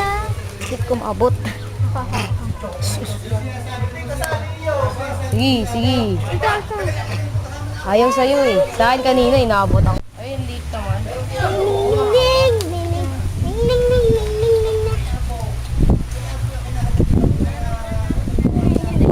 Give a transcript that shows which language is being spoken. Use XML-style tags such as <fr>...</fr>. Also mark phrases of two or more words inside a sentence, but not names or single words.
<tl>Bakit ko maabot? Sige, sige. Ayaw sa'yo eh. Sa akin kanina, inaabot ako. Ayun, late naman. Ning, ning, ning, ning, ning, ning, ning, ning, ning.</tl>